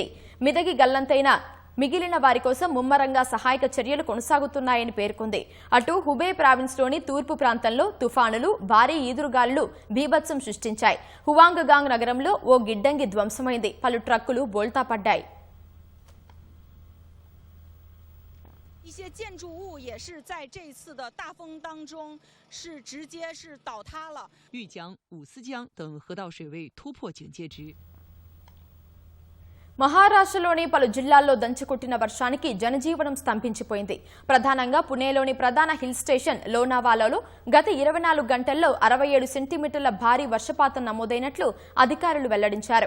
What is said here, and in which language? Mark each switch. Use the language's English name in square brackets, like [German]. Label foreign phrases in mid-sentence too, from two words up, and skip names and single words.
[Telugu] మిదగి గల్లంతైన మిగిలిన వారి కోసం ముమ్మరంగా సహాయక చర్యలు కొనసాగుతున్నాయని పేర్కొంది. అటు హుబే ప్రావిన్స్లోని తూర్పు ప్రాంతంలో తుఫానులు, భారీ ఈదురుగాలులు బీభత్సం సృష్టించాయి. హువాంగగాంగ్ నగరంలో ఓ గిడ్డంగి ధ్వంసమైంది. పలు ట్రక్కులు బోల్తా పడ్డాయి. [Chinese] 一些建筑物也是在这次的大风当中是直接是倒塌了。玉江、五思江等河道水位突破警戒值。 [Telugu] మహారాష్ట్రలోని పలు జిల్లాల్లో దంచుకొట్టిన వర్షానికి జనజీవనం స్తంభించిపోయింది. ప్రధానంగా పుణేలోని ప్రధాన [English] hill station [Telugu] లోనావాలాలో గత 24 గంటల్లో 67 సెంటీమీటర్ల భారీ వర్షపాతం నమోదైనట్లు అధికారులు వెల్లడించారు.